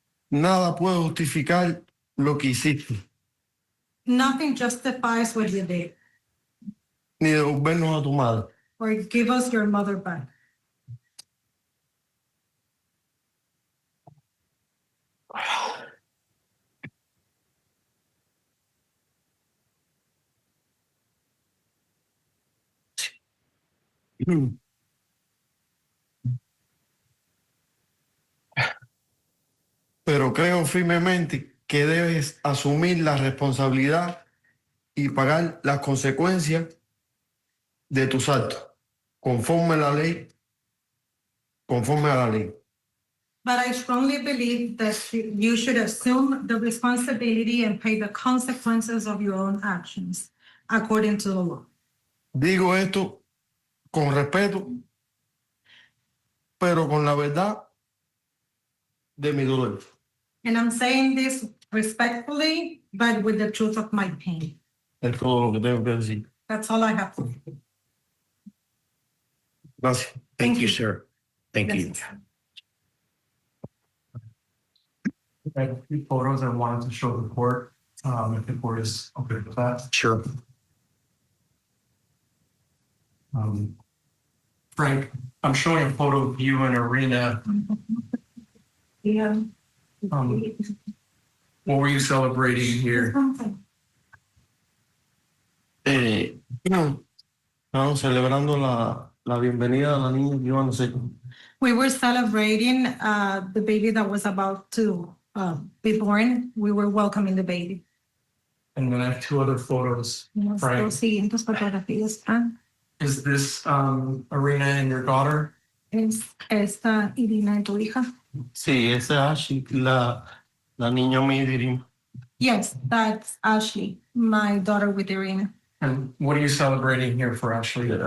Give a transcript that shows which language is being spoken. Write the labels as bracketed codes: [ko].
[es] Nada puede justificar lo que hiciste, [en] Nothing justifies what you did [es] ni devolvernos a tu madre. [en] or give us your mother back. [es] Pero creo firmemente que debes asumir la responsabilidad y pagar las consecuencias de tus actos, conforme a la ley. [en] But I strongly believe that you should assume the responsibility and pay the consequences of your own actions, according to the law. [es] Digo esto con respeto pero con la verdad de mi dolor. [en] And I'm saying this respectfully, but with the truth of my pain. [es] Es todo lo que tengo que decir. [en] That's all I have to say. [es] Gracias. [en] Thank you, sir. Thank you. I have a few photos I wanted to show the court, if the court is okay with that. Sure. Frank, I'm showing a photo of you and Irina. Yeah. What were you celebrating here? [es] No, celebrando la bienvenida a la niña que iban a ser. [en] We were celebrating the baby that was about to be born. We were welcoming the baby. And then I have two other photos. Frank, [es] Las siguientes fotografías. [en] is this Irina and your daughter? [es] Es esta Irina, tu hija? Sí, esa es Ashley, la niña mía de Irina. [en] Yes, that's Ashley, my daughter with Irina. And what are you celebrating here for Ashley?